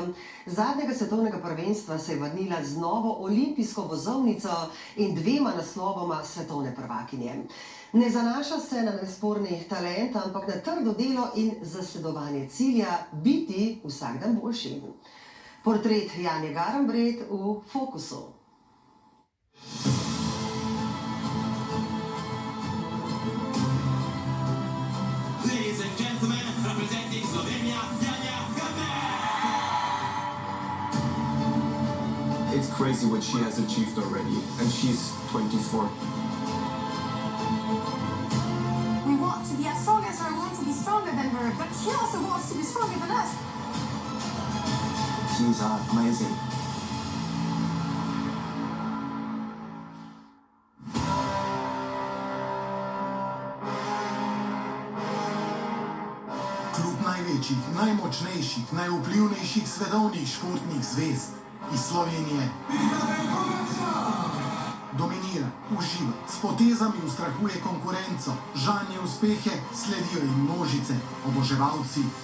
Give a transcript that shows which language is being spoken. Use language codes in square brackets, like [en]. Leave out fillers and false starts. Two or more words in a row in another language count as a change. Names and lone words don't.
[sl] Zadnjega svetovnega prvenstva se je vrnila z novo olimpijsko vozovnico in 2 naslovoma svetovne prvakinje. Ne zanaša se na nesporni talent, ampak na trdo delo in zasledovanje cilja biti vsak dan boljši. Portret Janje Garnbret v fokusu. [en] Ladies and gentlemen, representing Slovenia, Janja Garnbret! It's crazy what she has achieved already, and she's 24. We want to be as strong as her, we want to be stronger than her, but she also wants to be stronger than us. She's amazing. [sl] Klub največjih, najmočnejših, najvplivnejših svetovnih športnih zvezd iz Slovenije dominira, uživa, s potezami ustrahuje konkurenco, žanje uspehe, sledijo jim množice, oboževalci.